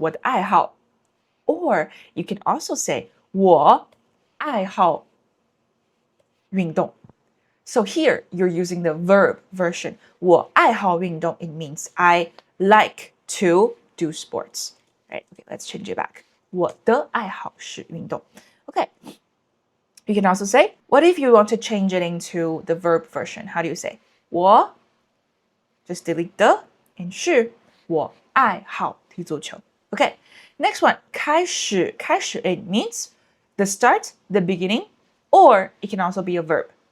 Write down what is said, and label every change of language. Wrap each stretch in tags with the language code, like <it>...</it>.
<zh>我的爱好</zh> <en>Or you can also say</en> <zh>我爱好运动</zh> <en>So here you're using the verb version.</en> <zh>我爱好运动</zh> <en>It means I like to do sports. Right? Okay, let's change it back.</en> <zh>我的爱好是运动</zh> <en>Okay. You can also say, what if you want to change it into the verb version? How do you say?</en> <zh>我</zh> <en>Just delete the and</en> <zh>是我爱好踢足球</zh> <en>Okay. Next one, 开始 it means the start, the beginning, or it can also be a verb.</en>